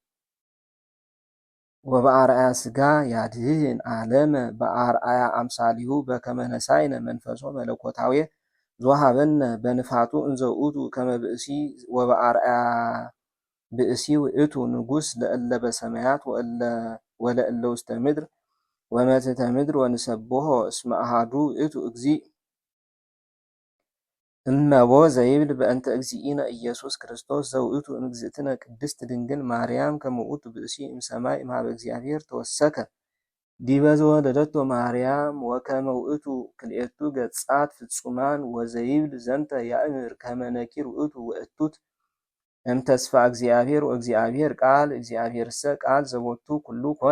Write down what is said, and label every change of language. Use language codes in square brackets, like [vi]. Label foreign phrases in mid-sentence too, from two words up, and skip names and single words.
[gez] ወበአርአያ ሥጋ ያድህን ዓለመ በአርአያ አምሳሊሁ በከመ ነሳይነ መንፈሶ መለኮታዊ ዘወሃበነ በንፋቱ እንዘ ውእቱ ከመ ብእሲ ወበአርአያ ብእሲ ውእቱ ንጉሥ ለእለ በሰማያት ወለእለ ውስተ ምድር ወመትሕተ ምድር ወንሰብሖ እስመ አሐዱ ውእቱ እግዚእ እመቦ ዘይብል በእንተ እግዚእነ ኢየሱስ ክርስቶስ ዘውእቱ እምእግዝእትነ ቅድስት ድንግል ማርያም ከመ ውእቱ ብእሲ እምሰማይ እምሃበ እግዚአብሔር ተወሰከ ዲበ ዘወለደቶ ማርያም ወከመ ውእቱ ክልኤቱ ገጻት ፍጹማን ወዘይብል ዘንተ ያእምር ከመ ነኪር ውእቱ ወእቱት እምተስፋ እግዚአብሔር ወእግዚአብሔር ቃል እግዚአብሔርሰ ቃል ዘቦቱ ኩሉ ኮነ